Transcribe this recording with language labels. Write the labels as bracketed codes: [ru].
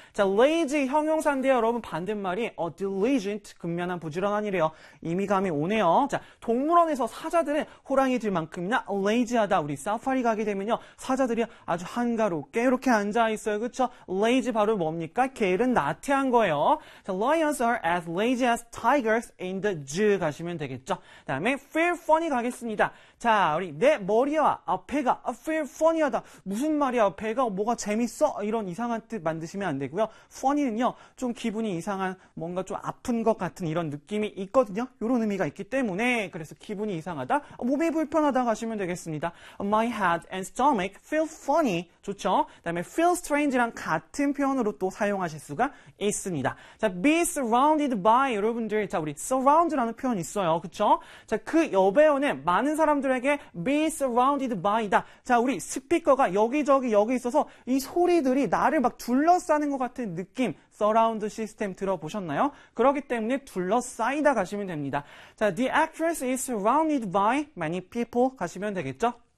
[ko] 자, lazy 형용사인데요. 여러분, 반대말이 diligent, 근면한 부지런한이래요. 이미 감이 오네요. 자, 동물원에서 사자들은 호랑이들만큼이나 lazy하다. 우리 사파리 가게 되면요. 사자들이 아주 한가롭게 이렇게 앉아있어요. 그쵸? lazy 바로 뭡니까? 게을은 나태한 거예요. [en] The lions are as lazy as tigers in the zoo [ko] 가시면 되겠죠. 다음에 feel funny 가겠습니다. 자, 우리 내 머리와 배가 feel funny하다. 무슨 말이야? 배가 뭐가 재밌어? 이런 이상한 뜻 만드시면 안 되고요. funny는요, 좀 기분이 이상한, 뭔가 좀 아픈 것 같은 이런 느낌이 있거든요. 이런 의미가 있기 때문에 그래서 기분이 이상하다, 몸이 불편하다 가시면 되겠습니다. [en] My head and stomach feel funny. [ko] 좋죠? 다음에 feel strange랑 같은 표현으로 또 사용하실 수가 있습니다. 자, be surrounded by 여러분들, 자, 우리 surround라는 표현 있어요. 그쵸? 자, 그 여배우는 많은 사람들에게 be surrounded by다. 자, 우리 스피커가 여기저기 여기 있어서 이 소리들이 나를 막 둘러싸는 것 같은 느낌, surround 시스템 들어보셨나요? 그렇기 때문에 둘러싸이다 가시면 됩니다. [en] 자, the actress is surrounded by many people [ko] 가시면 되겠죠?